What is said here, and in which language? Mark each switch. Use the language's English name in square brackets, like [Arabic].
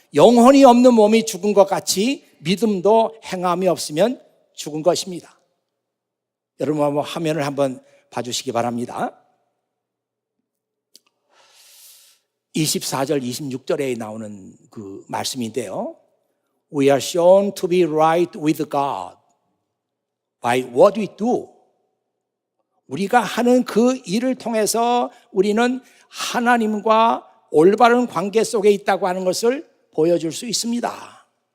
[Korean] 영혼이 없는 몸이 죽은 것 같이 믿음도 행함이 없으면 죽은 것입니다. 여러분 한번 화면을 한번 봐주시기 바랍니다. 24절 26절에 나오는 그 말씀인데요. [English] We are shown to be right with God by what we do. [Korean] 우리가 하는 그 일을 통해서 우리는 하나님과 올바른 관계 속에 있다고 하는 것을 보여줄 수 있습니다.